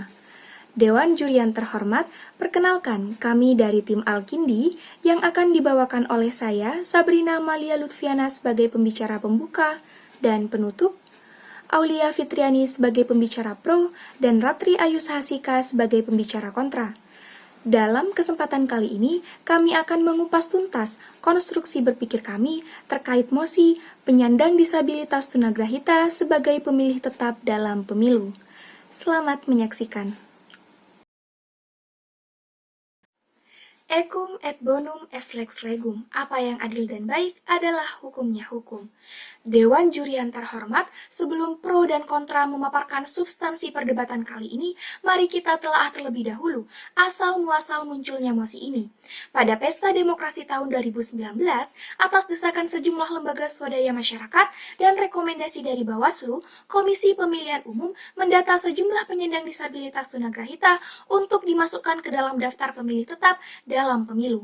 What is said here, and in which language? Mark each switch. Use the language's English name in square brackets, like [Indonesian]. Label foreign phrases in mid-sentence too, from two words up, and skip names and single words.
[Indonesian] Dewan Juri yang terhormat, perkenalkan kami dari tim Al-Kindi yang akan dibawakan oleh saya, Sabrina Malia Lutfiana sebagai pembicara pembuka dan penutup, Aulia Fitriani sebagai pembicara pro, dan Ratri Ayu Sahasika sebagai pembicara kontra. Dalam kesempatan kali ini, kami akan mengupas tuntas konstruksi berpikir kami terkait mosi penyandang disabilitas tunagrahita sebagai pemilih tetap dalam pemilu. Selamat menyaksikan. [Latin] Ecum et bonum est lex legum. [Indonesian] Apa yang adil dan baik adalah hukumnya hukum. Dewan Juri yang terhormat, sebelum pro dan kontra memaparkan substansi perdebatan kali ini, mari kita telaah terlebih dahulu asal-muasal munculnya mosi ini. Pada Pesta Demokrasi tahun 2019, atas desakan sejumlah lembaga swadaya masyarakat dan rekomendasi dari Bawaslu, Komisi Pemilihan Umum mendata sejumlah penyandang disabilitas tunagrahita untuk dimasukkan ke dalam daftar pemilih tetap dalam pemilu.